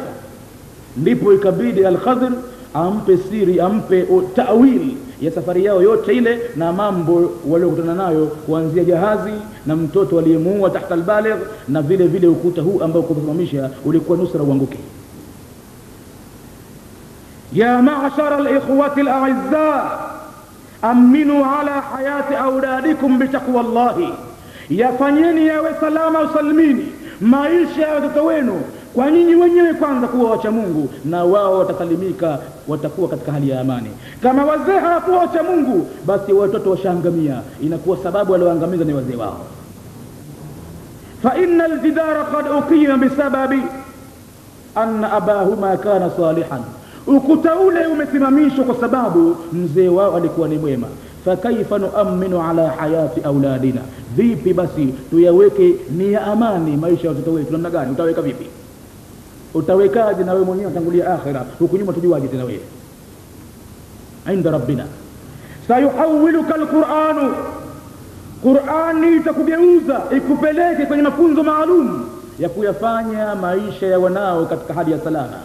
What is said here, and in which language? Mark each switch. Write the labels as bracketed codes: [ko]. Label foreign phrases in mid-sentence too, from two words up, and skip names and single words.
[sw] Ndipo ikabidi al-Khadir ampe siri, ampe ta'wil ya safari yao yote ile na mambo waliokutana nayo, kuanzia jahazi na mtoto aliyemuua [ar] تحت البالغ, [sw] na vile vile ukuta huu ambao kusimamisha ulikuwa nusra uanguke. [ar] يا معشر الإخوة الأعزاء, أمنوا على حياة أولادكم بتقوى الله, [sw] yafanyeni yawe salama usalimini maisha ya watoto wenu kwa nyinyi wenyewe kwanza kuwa wacha Mungu, na wao watasalimika, watakuwa katika hali ya amani. Kama wazee hawakuwa wacha Mungu, basi watoto washangamia, inakuwa sababu walioangamiza ni wazee wao. [ar] فإن الجدار قد أقيم بسبب أن أباهما كان صالحا, [sw] ukuta ule umesimamishwa kwa sababu mzee wao alikuwa ni mwema. [ar] فكيف نؤمن على حياة أولادنا, [sw] vipi basi tuyaweke ni ya amani maisha ya watoto wetu? Namna gani utaweka? Vipi utawekaje? Na wewe mwenyewe utangulia akhira, huku nyuma tujuaje tena wewe? [ar] عند ربنا سيحولك القرآن, [sw] Qur'ani itakugeuza ikupeleke kwenye mafunzo maalum ya kuyafanya maisha ya wanao katika hali ya salama.